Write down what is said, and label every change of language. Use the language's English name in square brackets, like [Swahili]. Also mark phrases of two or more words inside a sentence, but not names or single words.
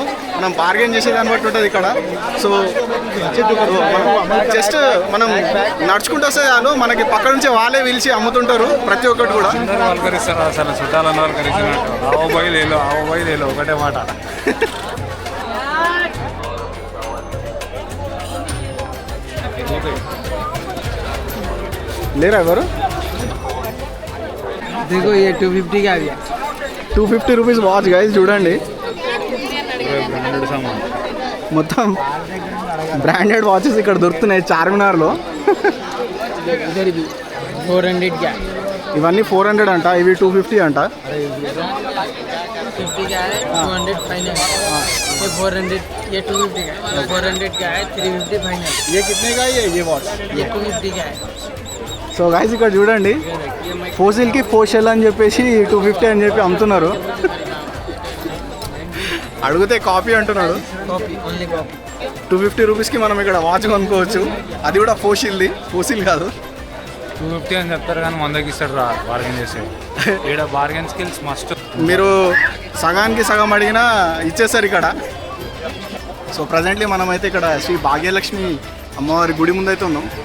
[Telugu] మనం బార్గెన్ చేసేదాన్ని బట్టి ఉంటుంది ఇక్కడ. [English] so just [Telugu] మనం నడుచుకుంటూ వస్తే చాలు, మనకి పక్క నుంచి వాళ్ళే పిలిచి అమ్ముతుంటారు ప్రతి ఒక్కటి కూడా. పలకరిస్తారు అసలు చుట్టాలని పలకరిస్తున్నట్టు. ఆవో బయలు ఒకటే మాట. లేరా ఎవరు? [Hindi] देखो ये 250 का आ गया. [Telugu] 250 [English] rupees watch guys, [Telugu] చూడండి మొత్తం [English] branded watches [Telugu] ఇక్కడ దొరుకుతున్నాయి చార్మినార్లో. [Hindi] इधर भी 400 का. [Telugu] ఇవన్నీ 400 అంట, ఇవి 250 అంట. [Hindi] 50 का है, 200 फाइनल. ये 400, ये 250 का है, 400 का है, 350 फाइनल. ये कितने का है ये वॉच? ये 250 का है. [English] so guys [Telugu] ఇక్కడ చూడండి, ఫోసిల్కి ఫోషెల్ అని చెప్పేసి 250 అని చెప్పి అమ్ముతున్నారు. అడిగితే కాపీ అంటున్నాడు. [English] copy only copy. [Telugu] 250 రూపీస్కి మనం ఇక్కడ వాచ్ కొనుక్కోవచ్చు. అది కూడా ఫోసిల్ కాదు. 250 అని చెప్తారు కానీ 100కి ఇస్తాడు రా బార్గెన్ చేసే. ఇక్కడ [English] bargain skills must. [Telugu] మీరు సగానికి సగం అడిగినా ఇచ్చేస్తారు ఇక్కడ. [English] so presently [Telugu] మనమైతే ఇక్కడ శ్రీ భాగ్యలక్ష్మి అమ్మవారి గుడి ముందైతే ఉన్నాం.